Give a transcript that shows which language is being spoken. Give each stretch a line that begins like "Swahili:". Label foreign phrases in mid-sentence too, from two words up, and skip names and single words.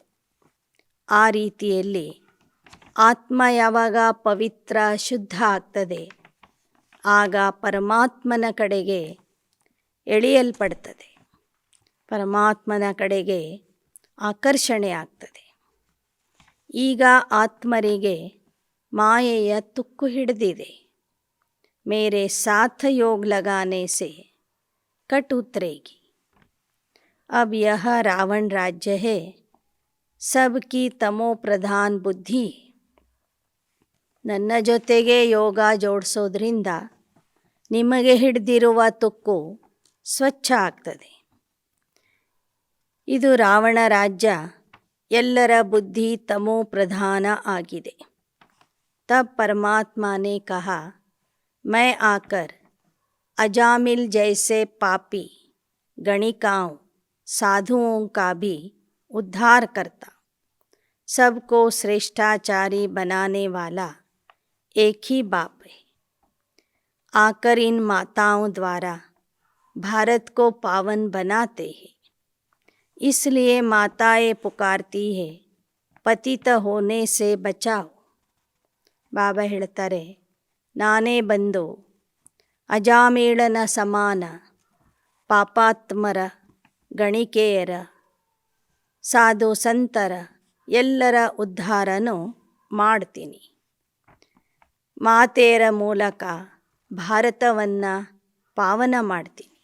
Kannada: ಆ ರೀತಿಯಲ್ಲಿ ಆತ್ಮ ಯಾವಾಗ ಪವಿತ್ರ ಶುದ್ಧ ಆಗ್ತದೆ, ಆಗ ಪರಮಾತ್ಮನ ಕಡೆಗೆ ಎಳೆಯಲ್ಪಡ್ತದೆ, ಪರಮಾತ್ಮನ ಕಡೆಗೆ ಆಕರ್ಷಣೆ ಆಗ್ತದೆ. ಈಗ ಆತ್ಮರಿಗೆ ಮಾಯೆಯ ತುಕ್ಕು ಹಿಡಿದಿದೆ.
Hindi: मेरे साथ योग लगाने से कट उतरेगी. अब यह रावण राज्य है, सबकी तमो प्रधान बुद्धि.
Kannada: ನನ್ನ ಜೊತೆಗೆ ಯೋಗ ಜೋಡಿಸೋದ್ರಿಂದ ನಿಮಗೆ ಹಿಡಿದಿರುವ ತುಕ್ಕು ಸ್ವಚ್ಛ ಆಗ್ತದೆ. ಇದು ರಾವಣ ರಾಜ್ಯ, ಎಲ್ಲರ ಬುದ್ಧಿ ತಮೋ ಪ್ರಧಾನ ಆಗಿದೆ.
Hindi: तब परमात्मा ने कहा, मैं आकर अजामिल जैसे पापी गणिकाओं साधुओं का भी उद्धार करता. सबको श्रेष्ठाचारी बनाने वाला एक ही बाप है. आकर इन माताओं द्वारा भारत को पावन बनाते हैं. इसलिए माताएं पुकारती है, पतित होने से बचाओ.
Kannada: बाबा ಹೇಳ್ತಾರೆ, ನಾನೇ ಬಂದು ಅಜಾಮೇಳನ ಸಮಾನ ಪಾಪಾತ್ಮರ, ಗಣಿಕೆಯರ, ಸಾಧು ಸಂತರ ಎಲ್ಲರ ಉದ್ಧಾರನೂ ಮಾಡ್ತೀನಿ. ಮಾತೆಯರ ಮೂಲಕ ಭಾರತವನ್ನು ಪಾವನ ಮಾಡ್ತೀನಿ.